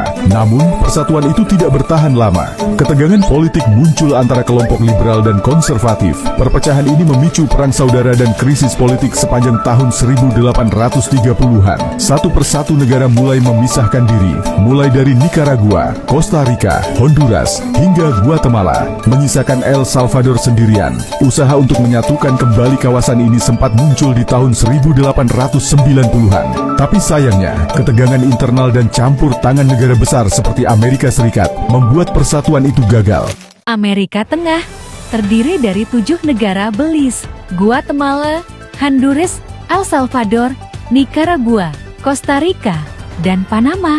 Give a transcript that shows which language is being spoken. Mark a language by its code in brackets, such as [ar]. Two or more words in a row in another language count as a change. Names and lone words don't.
[id] Namun, persatuan itu tidak bertahan lama. Ketegangan politik muncul antara kelompok liberal dan konservatif. Perpecahan ini memicu perang saudara dan krisis politik sepanjang tahun 1830-an. Satu persatu negara mulai memisahkan diri, mulai dari Nicaragua, Costa Rica, Honduras, hingga Guatemala, menyisakan El Salvador sendirian. Usaha untuk menyatukan kembali kawasan ini sempat muncul di tahun 1890-an. Tapi sayangnya, ketegangan internal dan campur tangan negara besar seperti Amerika Serikat membuat persatuan itu gagal. Amerika Tengah terdiri dari 7 negara: Belize, Guatemala, Honduras, El Salvador, Nicaragua, Costa Rica, dan Panama.